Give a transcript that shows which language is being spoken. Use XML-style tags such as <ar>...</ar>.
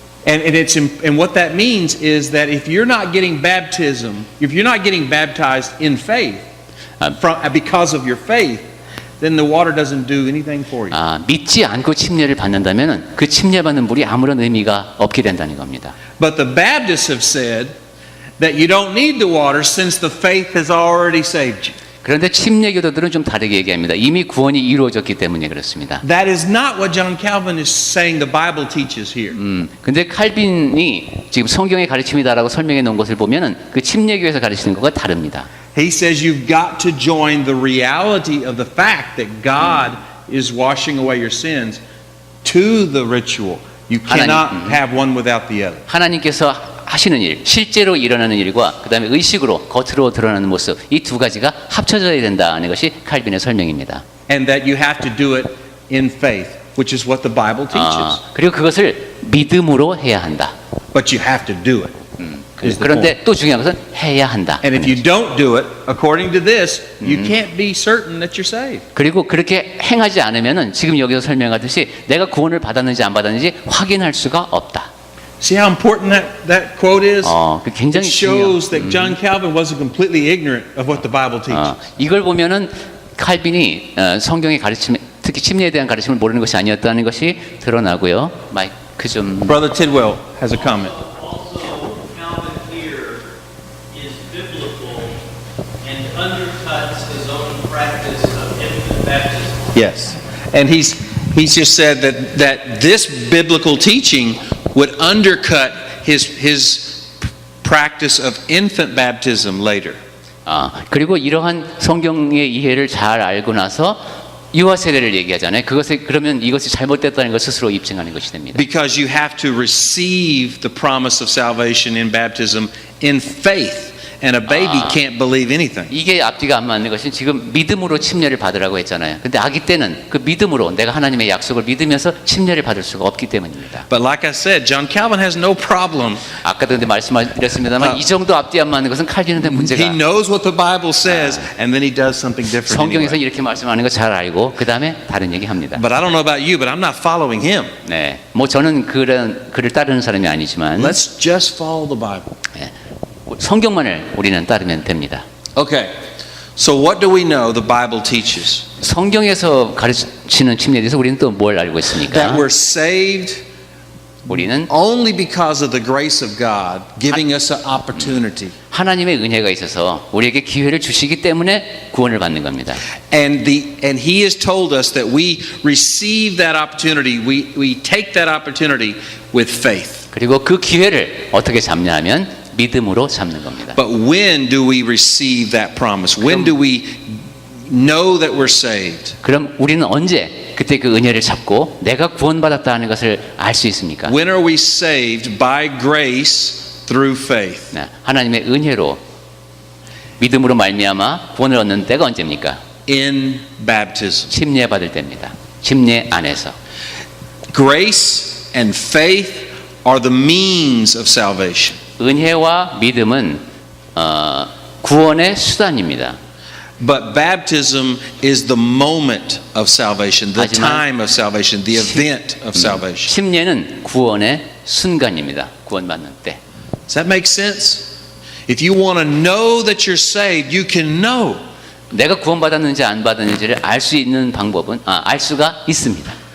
<en>And what that means is that if you're not getting baptism, if you're not getting baptized in faith, because of your faith, then the water doesn't do anything for you.</en> <ko>믿지 않고 침례를 받는다면은 그 침례 받는 물이 아무런 의미가 없게 된다는 겁니다.</ko> <en>But the Baptists have said that you don't need the water since the faith has already saved you.</en> <ko>그런데 침례교도들은 좀 다르게 얘기합니다. 이미 구원이 이루어졌기 때문에 그렇습니다.</ko> <en>That is not what John Calvin is saying the Bible teaches here.</en> <ko>근데 칼빈이 지금 성경의 가르침이다라고 설명해 놓은 것을 보면은 그 침례교에서 가르치는 것과 다릅니다.</ko> <en>He says you've got to join the reality of the fact that God is washing away your sins to the ritual. You cannot have one without the other.</en> <ko>하나님께서 하시는 일, 실제로 일어나는 일과 그 다음에 의식으로 겉으로 드러나는 모습 이 두 가지가 합쳐져야 된다는 것이 칼빈의 설명입니다.</ko> <en>And that you have to do it in faith, which is what the Bible teaches.</en> <ko>그리고 그것을 믿음으로 해야 한다.</ko> <en>But you have to do it.</en> <ko>그런데 또 중요한 것은 해야 한다.</ko> <en>And if you don't do it according to this, you can't be certain that you're saved.</en> <ko>그리고 그렇게 행하지 않으면은 지금 여기서 설명하듯이 내가 구원을 받았는지 안 받았는지 확인할 수가 없다.</ko> <en>See how important that quote is?</en> <ko>그 굉장히</ko> <en>It shows that John Calvin wasn't completely ignorant of what the Bible teaches.</en> <ko>이걸 보면은 칼빈이 성경의 가르침, 특히 침례에 대한 가르침을 모르는 것이 아니었다는 것이 드러나고요. 마이크 좀.</ko> <en>Brother Tidwell has a comment. Also, Calvin here is biblical and undercuts his own practice of infant baptism. Yes. And he's just said that this biblical teaching would undercut his practice of infant baptism later.</en> <ko>그리고 이러한 성경의 이해를 잘 알고 나서 유아 세례를 얘기하잖아요. 그러면 이것이 잘못됐다는 걸 스스로 입증하는 것이 됩니다.</ko> <en>Because you have to receive the promise of salvation in baptism in faith. And a baby can't believe anything.</en> <ko>이게 앞뒤가 안 맞는 것은 지금 믿음으로 침례를 받으라고 했잖아요. 근데 아기 때는 그 믿음으로 내가 하나님의 약속을 믿으면서 침례를 받을 수가 없기 때문입니다.</ko> <en>But like I said, John Calvin has no problem.</en> <ko>아까도 근데 말씀드렸습니다만 이 정도 앞뒤 안 맞는 것은 칼빈한테 문제가</ko> <en>He knows what the Bible says, and then he does something different.</en> <ko>성경에서</ko> <en>Anyway.</en> <ko>이렇게 말씀하는 거 잘 알고 그 다음에 다른 얘기 합니다.</ko> <en>But I don't know about you, but I'm not following him.</en> <ko>네, 뭐 저는 그를 따르는 사람이 아니지만</ko> <en>Let's just follow the Bible.</en> <ko>성경만을 우리는 따르면 됩니다.</ko> <en>Okay. So what do we know the Bible teaches?</en> <ko>성경에서 가르치는 침례에 대해서 우리는 또 뭘 알고 있습니까?</ko> <en>That we're saved</en> <ko>우리는</ko> <en>only because of the grace of God giving us an opportunity.</en> <ko>하나님의 은혜가 있어서 우리에게 기회를 주시기 때문에 구원을 받는 겁니다.</ko> <en>And he has told us that we receive that opportunity, we take that opportunity with faith.</en> <ko>그리고 그 기회를 어떻게 잡냐면 믿음으로 잡는 겁니다.</ko> <en>But when do we receive that promise? When do we know that we're saved?</en> <ko>그럼 우리는 언제 그때 그 은혜를 잡고 내가 구원받았다는 것을 알 수 있습니까?</ko> <en>When are we saved by grace through faith?</en> <ko>네, 하나님의 은혜로 믿음으로 말미암아 구원을 얻는 때가 언제입니까?</ko> <en>in baptism.</en> <ko>침례 받을 때입니다. 침례 안에서.</ko> <en>Grace and faith are the means of salvation.</en> <ko>은혜와 믿음은 구원의 수단입니다.</ko> <en>But baptism is the moment of salvation, the</en> <ko>하지만</ko> <en>time of salvation, the event of salvation.</en> <ko>침례는 구원의 순간입니다. 구원받는 때.</ko> <en>Does that make sense? If you want to know that you're saved, you can know.</en> <ko>내가 구원받았는지 안 받았는지를 알 수 있는 방법은 알 수가 있습니다.</ko>